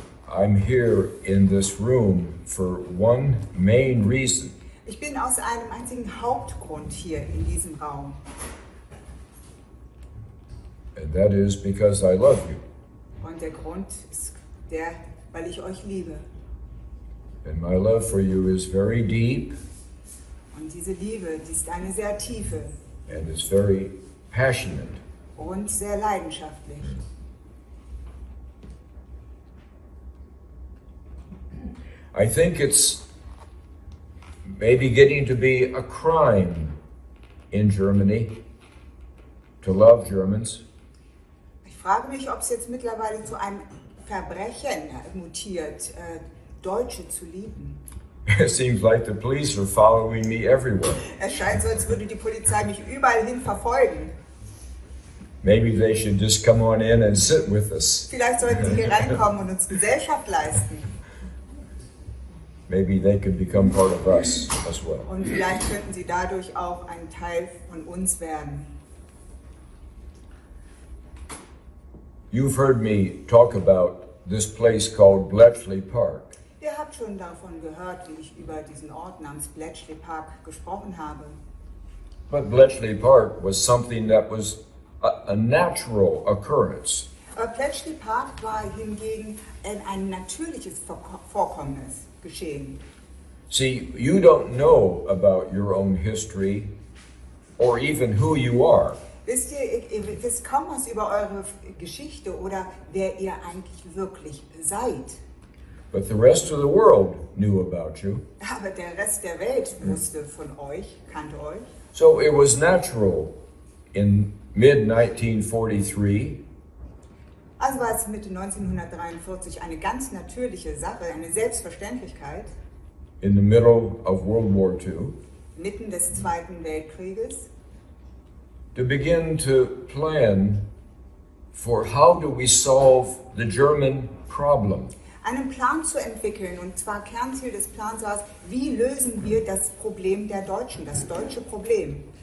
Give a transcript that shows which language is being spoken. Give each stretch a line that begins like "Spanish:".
English: I'm here in this room for one main reason.
German: Ich bin aus einem einzigen Hauptgrund hier in diesem Raum.
English: And that is because I love you.
German: Und der Grund ist der, weil ich euch liebe.
English: And my love for you is very deep.
German: Und diese Liebe, die ist eine sehr tiefe.
English: And it's very passionate.
German: Und sehr leidenschaftlich.
English: I think it's maybe getting to be a crime in Germany to love Germans.
German: Ich frage mich, ob es jetzt mittlerweile zu einem Verbrechen mutiert, Deutsche zu lieben.
English: It seems like the police are following me everywhere.
German: Es scheint so, als würde die Polizei mich überall hin verfolgen.
English: Maybe they should just come on in and sit with us.
German: Vielleicht sollten sie hier reinkommen und uns Gesellschaft leisten.
English: Maybe they could become part of us as well.
German: Und vielleicht könnten sie dadurch auch ein Teil von uns werden.
English: You've heard me talk about this place called Bletchley Park.
German: Ihr habt schon davon gehört, wie ich über diesen Ort namens Bletchley Park gesprochen habe.
English: But Bletchley Park was something that was a natural occurrence.
German: Bletchley Park war hingegen ein natürliches Vorkommnis geschehen.
English: See, you don't know about your own history or even who you are.
German: Wisst ihr wisst kaum was über eure Geschichte oder wer ihr eigentlich wirklich seid.
English: But the rest of the world knew about you.
German: Aber der Rest der Welt wusste von euch, kannte euch.
English: So it was natural in mid-1943
German: Also war es Mitte 1943 eine ganz natürliche Sache, eine Selbstverständlichkeit,
English: in the middle of World War II,
German: mitten des Zweiten Weltkrieges,
English: to begin to plan for how do we solve the German problem.
German: einen Plan zu entwickeln. Und zwar Kernziel des Plans war es, wie lösen wir das Problem der Deutschen, das deutsche Problem.